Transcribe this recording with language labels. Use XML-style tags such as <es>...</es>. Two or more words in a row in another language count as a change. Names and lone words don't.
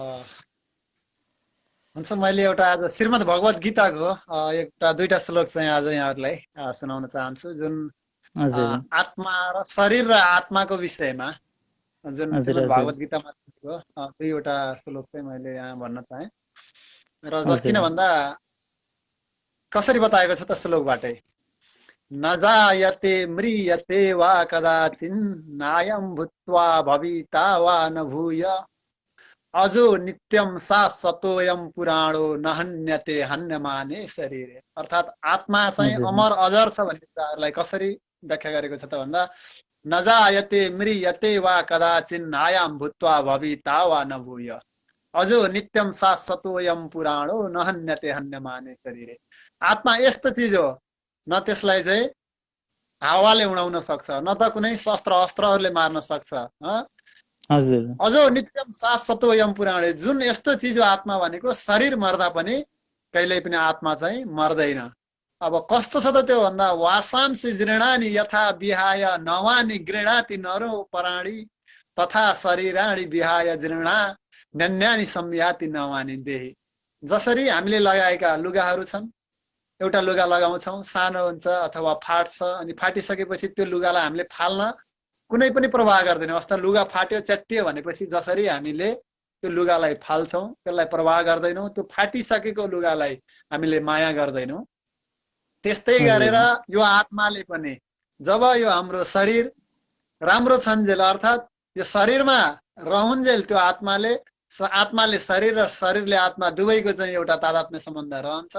<ne>हुन्छ, मैले एउटा आज श्रीमद् भगवत गीताको एउटा दुईटा श्लोक चाहिँ आज यहाँहरूलाई सुनाउन चाहन्छु, जुन आत्मा र शरीर र आत्माको विषयमा जुन श्रीमद् भागवत गीतामा दुईवटा श्लोक चाहिँ मैले यहाँ भन्न चाहेँ। र किन भन्दा कसरी बताएको छ त श्लोकबाटै,</ne> <sa>न जायते म्रियते वा कदाचिन् नायं भूत्वा भविता वा न भूय अजो नित्यम शाश्वतोयम पुराणो न हन्यते हन्यमाने शरीरे।</sa> <ne>अर्थात् आत्मा चाहिँ अमर अजर छ भन्ने कुराहरूलाई कसरी व्याख्या गरेको छ त भन्दा,</ne> <sa>न जायते म्रियते वा कदाचिन् नायं भूत्वा भविता वा न भूय अजो नित्यम शाश्वतोयम पुराणो न हन्यते हन्यमाने शरीरे।</sa> <ne>आत्मा यस्तो चिज हो, न त्यसलाई चाहिँ हावाले उडाउन सक्छ, न त कुनै शस्त्र अस्त्रहरूले मार्न सक्छ।</ne> <sa>अजो नित्यम शाश्वतोयम पुराणे,</sa> <ne>जुन यस्तो चिज हो आत्मा भनेको, शरीर मर्दा पनि कहिल्यै पनि आत्मा चाहिँ मर्दैन। अब कस्तो छ त त्यो भन्दा,</ne> <sa>वासांसि जीर्णानि यथा विहाय नवानि गृह्णाति नरो प्राणी तथा शरीराणि विहाय जीर्णा नन्यानि संयाति नवानि देहि।</sa> <ne>जसरी हामीले लगाएका लुगाहरू छन्, एउटा लुगा लगाउँछौँ, सानो हुन्छ अथवा फाट्छ, अनि फाटिसकेपछि त्यो लुगालाई हामीले फाल्न कुनै पनि प्रवाह गर्दैनौँ। अस्ता लुगा फाट्यो च्यात्तियो भनेपछि जसरी हामीले त्यो लुगालाई फाल्छौँ, त्यसलाई प्रवाह गर्दैनौँ, त्यो फाटिसकेको लुगालाई हामीले माया गर्दैनौँ, त्यस्तै गरेर यो आत्माले पनि जब यो हाम्रो शरीर राम्रो छन्जेल, अर्थात् यो शरीरमा रहन्जेल त्यो आत्माले शरीर र शरीरले आत्मा दुवैको चाहिँ एउटा तादात्म्य सम्बन्ध रहन्छ।</ne>